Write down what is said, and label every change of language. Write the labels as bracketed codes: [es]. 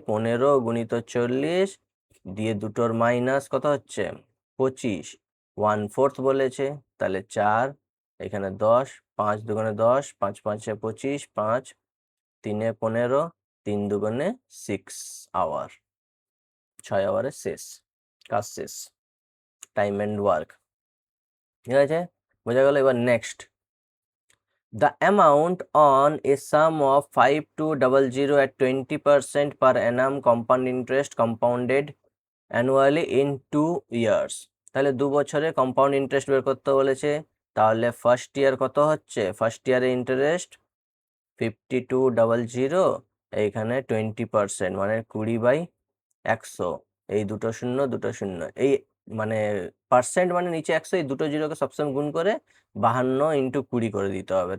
[bn] 15 গুণিত 40 দিয়ে দুটোর মাইনাস কত হচ্ছে 25, 1/4 বলেছে, তাহলে 4, এখানে 10, 5 দুগুণে 10, 5 5 25, 5 3 15, 3 দুগুণে 6 আওয়ার, 6 আওয়ারে শেষ, কাজ শেষ, টাইম অ্যান্ড ওয়ার্ক। ঠিক আছে, বোঝা গেল। এবার [en] Next, the amount on a sum of 5200 at 20% per annum compound interest compounded annually in 2 years. [bn] তাহলে 2 বছরে কম্পাউন্ড ইন্টারেস্ট বের করতে বলেছে। তাহলে ফার্স্ট ইয়ার কত হচ্ছে? ফার্স্ট ইয়ারে ইন্টারেস্ট 5200, এইখানে 20% মানে 20/100, এই দুটো শূন্য দুটো শূন্য, এই মানে পার্সেন্ট মানে নিচে 100, এই দুটো জিরোকে সবসময় গুণ করে 52 × 20 করে দিতে হবে।